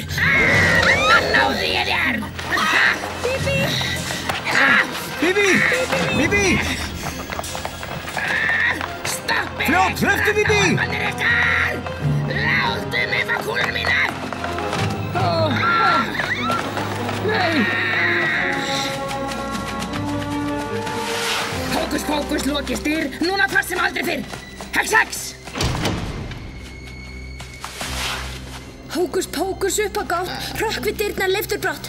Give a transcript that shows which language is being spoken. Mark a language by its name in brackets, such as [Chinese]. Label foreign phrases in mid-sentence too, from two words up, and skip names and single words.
[Icelandic] Náði ég þér! Bibi! Bibi! Stoppið! Fljótt, hlauptu, Bibi! Mannir ykkar! Láttu mig fá kúlur mína! Nei! Hókus pókus lokið styr, núna hvað sem aldrei fyrr! Hex, hex! Hókus pókus upp á gátt, hrökk við dyrnar leiftur brátt.